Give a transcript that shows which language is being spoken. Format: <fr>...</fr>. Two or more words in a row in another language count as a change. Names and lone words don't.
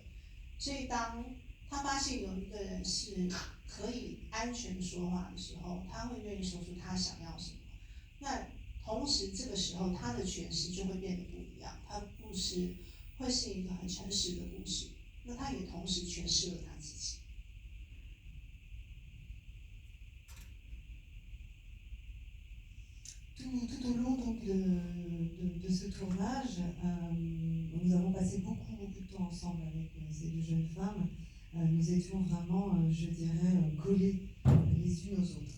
<zh>所以当他发现有一个人是可以安全说话的时候，他会愿意说出他想要什么。那同时这个时候他的诠释就会变得不一样，他的故事会是一个很诚实的故事，那他也同时诠释了他自己。</zh> <fr>Tout au long donc, de ce tournage, nous avons passé beaucoup de temps ensemble avec ces deux jeunes femmes. Nous étions vraiment, je dirais, collées les unes aux autres.</fr>